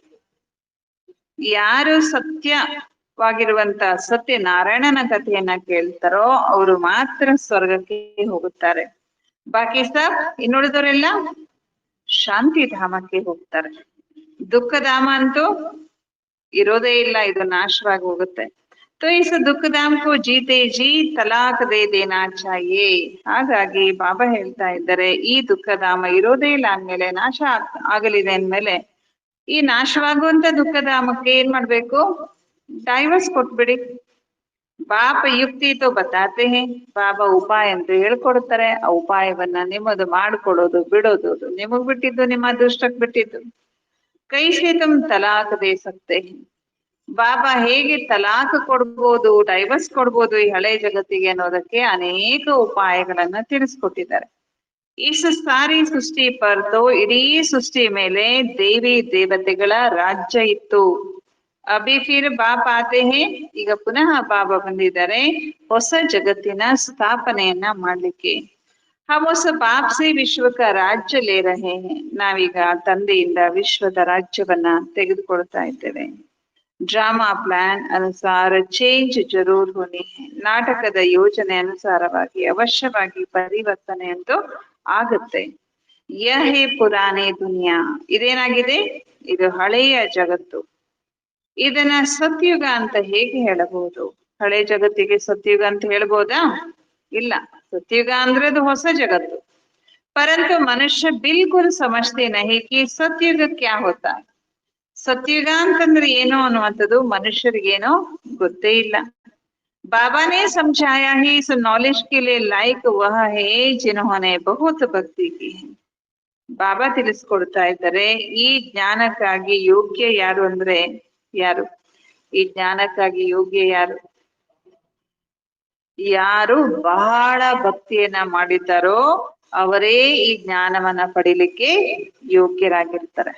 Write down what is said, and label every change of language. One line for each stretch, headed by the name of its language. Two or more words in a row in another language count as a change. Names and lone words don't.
Kannada: ಯಾರು ಸತ್ಯವಾಗಿರುವಂತ ಸತ್ಯನಾರಾಯಣನ ಕಥೆಯನ್ನ ಕೇಳ್ತಾರೋ ಅವರು ಮಾತ್ರ ಸ್ವರ್ಗಕ್ಕೆ ಹೋಗುತ್ತಾರೆ. ಬಾಕಿ ಸಬ್ ಇನ್ನುಳಿದವರೆಲ್ಲ ಶಾಂತಿ ಧಾಮಕ್ಕೆ ಹೋಗ್ತಾರೆ. ದುಃಖಧಾಮ ಅಂತೂ ಇರೋದೇ ಇಲ್ಲ, ಇದು ನಾಶವಾಗಿ ಹೋಗುತ್ತೆ.
Hindi: तो इस दुखधाम को जीते जी तलाक दे देना चाहिए.
Kannada: ಹಾಗಾಗಿ ಬಾಬಾ ಹೇಳ್ತಾ ಇದ್ದಾರೆ, ಈ ದುಃಖಧಾಮ ಇರೋದೇ ಇಲ್ಲ ಅಂದ್ಮೇಲೆ, ನಾಶ ಆಗಲಿದೆ ಅಂದ್ಮೇಲೆ, ಈ ನಾಶವಾಗುವಂತ ದುಃಖಧಾಮಕ್ಕೆ ಏನ್ ಮಾಡ್ಬೇಕು? ಡೈವರ್ಸ್ ಕೊಟ್ಬಿಡಿ.
Hindi: बाप युक्ति तो बताते हैं.
Kannada: ಬಾಬಾ ಉಪಾಯ ಅಂತ ಹೇಳ್ಕೊಡ್ತಾರೆ. ಆ ಉಪಾಯವನ್ನ ನಿಮ್ಮದು ಮಾಡ್ಕೊಡೋದು ಬಿಡೋದು ನಿಮಗ್ ಬಿಟ್ಟಿದ್ದು, ನಿಮ್ಮ ಅದೃಷ್ಟಕ್ಕೆ ಬಿಟ್ಟಿದ್ದು.
Hindi: कैसे तुम तलाक दे सकते हैं.
Kannada: ಬಾಬಾ ಹೇಗೆ ತಲಾಕ್ ಕೊಡ್ಬೋದು, ಡೈವರ್ಸ್ ಕೊಡ್ಬೋದು ಈ ಹಳೆ ಜಗತ್ತಿಗೆ ಅನ್ನೋದಕ್ಕೆ ಅನೇಕ ಉಪಾಯಗಳನ್ನ ತಿಳಿಸ್ಕೊಟ್ಟಿದ್ದಾರೆ.
Hindi: इस सारी सृष्टि पर तो
Kannada: इಡೀ सृष्टि ಮೇಲೆ ದೇವಿ ದೇವತೆಗಳ ರಾಜ್ಯ ಇತ್ತು.
Hindi: अभी फिर बाप आते हैं,
Kannada: ಈಗ ಪುನಃ ಬಾಬಾ ಬಂದಿದ್ದಾರೆ ಹೊಸ ಜಗತ್ತಿನ ಸ್ಥಾಪನೆಯನ್ನ ಮಾಡ್ಲಿಕ್ಕೆ.
Hindi: हम उस बाप से विश्व का राज्य ले रहे हैं.
Kannada: ನಾವೀಗ ತಂದೆಯಿಂದ ವಿಶ್ವದ ರಾಜ್ಯವನ್ನ ತೆಗೆದುಕೊಳ್ತಾ ಇದ್ದೇವೆ.
English: drama plan
Hindi: अनुसार चेंज ज़रूर होनी है.
Kannada: ನಾಟಕದ ಯೋಜನೆ ಅನುಸಾರವಾಗಿ ಅವಶ್ಯವಾಗಿ ಪರಿವರ್ತನೆ ಅಂತೂ ಆಗುತ್ತೆ.
Hindi: यह पुरानी दुनिया,
Kannada: ಇದೇನಾಗಿದೆ, ಇದು ಹಳೆಯ ಜಗತ್ತು. ಇದನ್ನ ಸತ್ಯುಗ ಅಂತ ಹೇಗೆ ಹೇಳಬಹುದು? ಹಳೆ ಜಗತ್ತಿಗೆ ಸತ್ಯುಗ ಅಂತ ಹೇಳ್ಬೋದಾ? ಇಲ್ಲ, ಸತ್ಯುಗ ಅಂದ್ರೆ ಅದು ಹೊಸ ಜಗತ್ತು.
Hindi: परंतु मनुष्य बिल्कुल समझते नहीं कि सत्युग क्या होता.
Kannada: ಸತ್ಯುಗ ಅಂತಂದ್ರೆ ಏನು ಅನ್ನುವಂಥದ್ದು ಮನುಷ್ಯರಿಗೇನೋ ಗೊತ್ತೇ ಇಲ್ಲ.
Hindi: बाबा ने समझाया है इस नॉलेज के लिए लायक वह है जिन्होंने बहुत भक्ति की है.
Kannada: ಬಾಬಾ ತಿಳಿಸ್ಕೊಡ್ತಾ ಇದ್ದಾರೆ, ಈ ಜ್ಞಾನಕ್ಕಾಗಿ ಯೋಗ್ಯ ಯಾರು ಅಂದ್ರೆ ಯಾರು? ಈ ಜ್ಞಾನಕ್ಕಾಗಿ ಯೋಗ್ಯ ಯಾರು? ಯಾರು ಬಹಳ ಭಕ್ತಿಯನ್ನ ಮಾಡಿದ್ದಾರೋ ಅವರೇ ಈ ಜ್ಞಾನವನ್ನ ಪಡಿಲಿಕ್ಕೆ ಯೋಗ್ಯರಾಗಿರ್ತಾರೆ.